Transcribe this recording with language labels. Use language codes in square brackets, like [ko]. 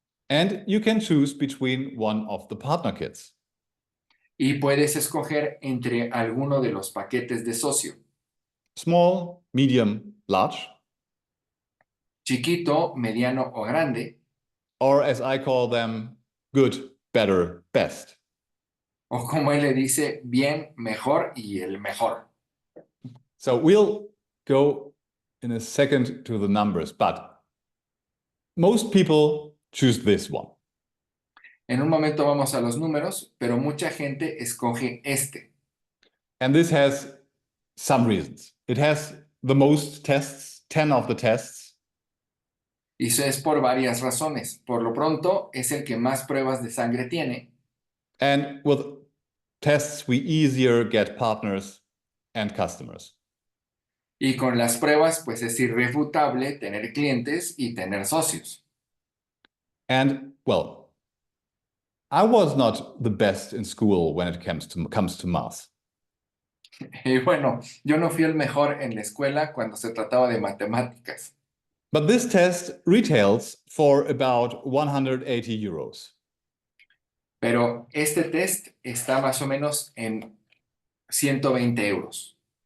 [en] And you can choose between one of the partner kits. [es] y puedes escoger entre alguno de los paquetes de socio. [en] Small, medium, large. [es] Chiquito, mediano o grande. [en] Or as I call them, good, better, best. [es] O como él le dice, bien, mejor y el mejor. [en] So we'll go in a second to the numbers, but most people choose this one. [es] En un momento vamos a los números, pero mucha gente escoge este. [en] And this has some reasons. It has the most tests, 10 of the tests. [es] Y eso es por varias razones. Por lo pronto, es el que más pruebas de sangre tiene. [en] And with tests, we easier get partners and customers. [es] Y con las pruebas, pues es irrefutable tener clientes y tener socios. [en] And, well, I was not the best in school when it comes to math. [es] Y bueno, yo no fui el mejor en la escuela cuando se trataba de matemáticas. [en] But this test retails for about 180 euros. [es] Pero este test está más o menos en 120 euros.